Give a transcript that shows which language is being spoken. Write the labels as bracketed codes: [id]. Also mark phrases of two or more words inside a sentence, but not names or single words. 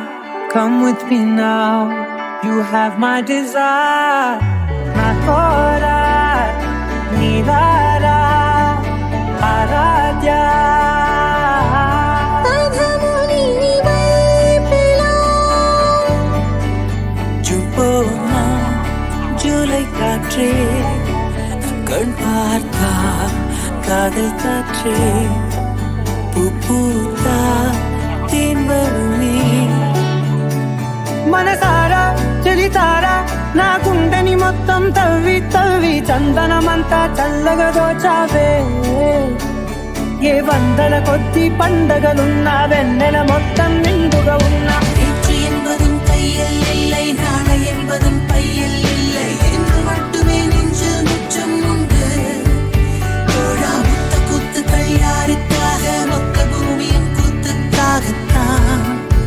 [en] Come with me now, you have my desire. Nakora, Nidara, Aradya. [te] అధముని వైపులో [ta] ஜூபோனா ஜூலை காற்றே கண் பார்த்தா காதல் காற்றே பூ பூத்தா தேன் வருமே [te] మనసారా చెలితారా నా గుండెని మొత్తం తవ్వి తవ్వి చందనమంతా చల్లగా దోచావే ఏ వందల కొద్ది పండగలున్నా వెన్నెల మొత్తం నిండుగా ఉన్నా [ta] நேற்று என்பதும் கையில் இல்லை நாளை என்பதும் பையில் இல்லை என்று மட்டுமே நெஞ்சு மிச்சம் உண்டு தோழா முத்த கூத்துக்கள் யாருக்காக மொத்த பூமியின் கூத்துக்காகத்தான்